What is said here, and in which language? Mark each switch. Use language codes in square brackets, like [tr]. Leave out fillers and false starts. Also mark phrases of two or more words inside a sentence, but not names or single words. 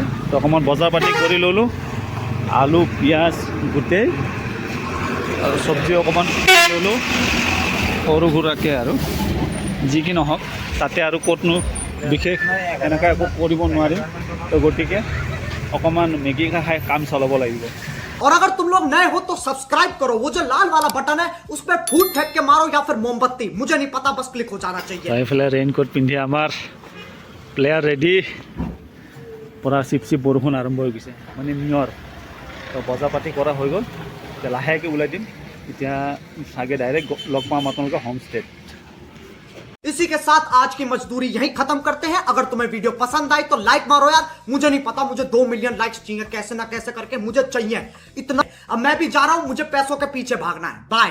[as] তো অকণমান বজাৰ পাতি কৰি ল'লোঁ, আলু পিঁয়াজ গোটেই, আৰু চব্জি অকণমান ল'লোঁ সৰু সুৰাকৈ। আৰু যি কি নহওক, তাতে আৰু ক'তনো বিশেষ এনেকৈ একো কৰিব নোৱাৰিম। তো গতিকে অকণমান মেগী খাই কাম চলাব লাগিব। [hi] और अगर तुम लोग नए हो तो सब्सक्राइब करो, वो जो लाल वाला बटन है उस पर फूट फेंक के मारो या फिर मोमबत्ती, मुझे नहीं पता, बस क्लिक हो जाना चाहिए। [as] এইফালে ৰেইনকোট পিন্ধি আমাৰ প্লেয়াৰ ৰেডি। পূৰা চিপ চিপ বৰষুণ আৰম্ভ হৈ গৈছে, মানে নিয়ৰ। তো বজা পাতি কৰা হৈ গ'ল, এতিয়া লাহেকৈ ওলাই দিম। এতিয়া চাগে ডাইৰেক্ট লগ পাম আপোনালোকে হোমষ্টেত। [hi] इसी के साथ आज की मजदूरी यहीं खत्म करते हैं। अगर तुम्हें वीडियो पसंद आई तो लाइक मारो यार, मुझे नहीं पता, मुझे 2 मिलियन लाइक्स चाहिए, कैसे ना कैसे करके मुझे चाहिए इतना। अब मैं भी जा रहा हूं, मुझे पैसों के पीछे भागना है। बाय।